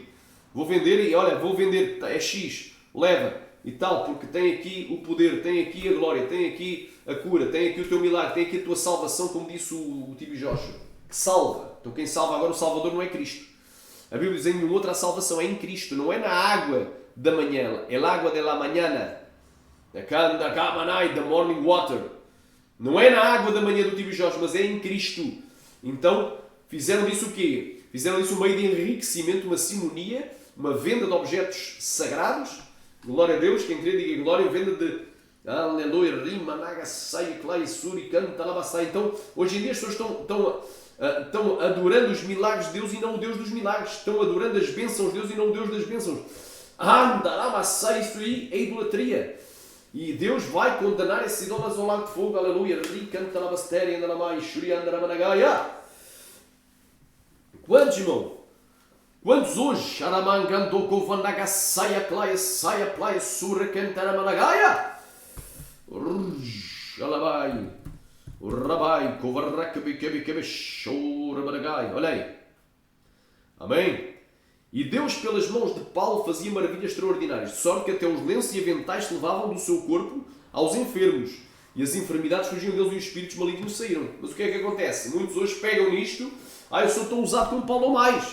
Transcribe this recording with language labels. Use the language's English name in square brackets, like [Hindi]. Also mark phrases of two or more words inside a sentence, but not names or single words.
[Portuguese] Vou vender e olha, vou vender, é X, leva e tal, porque tem aqui o poder, tem aqui a glória, tem aqui a cura, tem aqui o teu milagre, tem aqui a tua salvação, como disse o Tibi Joshua, que salva. Então quem salva agora, o Salvador não é Cristo. A Bíblia diz em nenhuma outra salvação, é em Cristo, não é na água da manhã, é a água [Spanish] de la mañana, [English] the morning water. [Portuguese] Não é na água da manhã do Tibi Joshua, mas é em Cristo. Então, fizeram disso o quê? Fizeram disso um meio de enriquecimento, uma simonia, uma venda de objetos sagrados. Glória a Deus, quem crê diga glória, venda de aleluia, rima, naga, sai, clai, suri, canta, labassai. Então, hoje em dia as pessoas estão adorando os milagres de Deus e não o Deus dos milagres. Estão adorando as bênçãos de Deus e não o Deus das bênçãos. Anda, labassai, isso aí é idolatria. E Deus vai condenar esses idólatras ao lago de fogo, aleluia. Canta, labastéria, anda, lamai, shuri, anda, lamanagaia. Quantos, irmão? Quantos hoje? Sharamangando govanaga saia playa surra cantara managaia. Alabai. Rabai kovarakabi kebi shora managai. Olha aí. Amém. E Deus pelas mãos de Paulo fazia maravilhas extraordinárias, de sorte que até os lenços e aventais se levavam do seu corpo aos enfermos, e as enfermidades fugiam deles e os espíritos malignos saíram. Mas o que é que acontece? Muitos hoje pegam nisto, eu sou tão usado como Paulo ou mais.